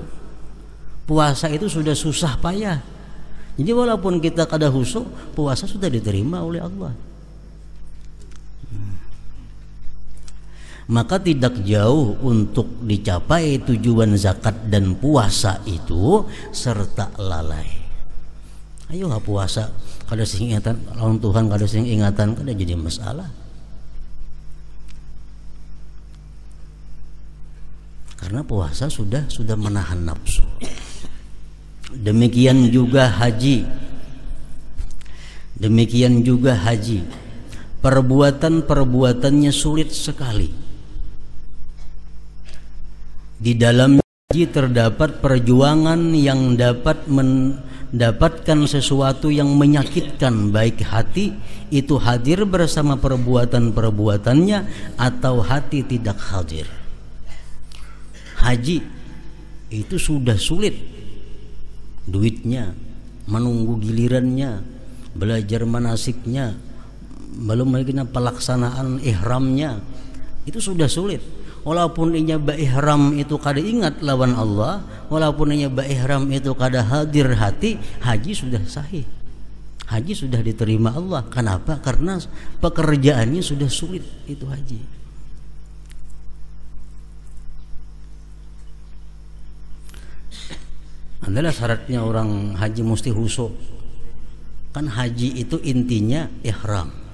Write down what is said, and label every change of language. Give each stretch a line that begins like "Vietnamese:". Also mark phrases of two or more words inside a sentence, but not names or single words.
Indonesian: Puasa itu sudah susah payah. Jadi walaupun kita kada khusyuk, puasa sudah diterima oleh Allah. Maka tidak jauh untuk dicapai tujuan zakat dan puasa itu serta lalai.
Banjar: Ayo puasa kada sing ingatan lawan Tuhan, kada sing ingatan, kada jadi masalah.
Indonesian: Karena puasa sudah menahan nafsu. Demikian juga haji. Demikian juga haji, perbuatan-perbuatannya sulit sekali. Di dalam haji terdapat perjuangan yang dapat mendapatkan sesuatu yang menyakitkan, baik hati itu hadir bersama perbuatan-perbuatannya atau hati tidak hadir. Haji itu sudah sulit, duitnya, menunggu gilirannya, belajar manasiknya, belum lagi pelaksanaan ihramnya, itu sudah sulit. Walaupun inya ihram itu kada ingat lawan Allah, walaupun inya ihram itu kada hadir hati, haji sudah sahih, haji sudah diterima Allah. Kenapa? Karena pekerjaannya sudah sulit, itu haji. Adalah syaratnya orang haji mesti khusyuk. Kan haji itu intinya ihram.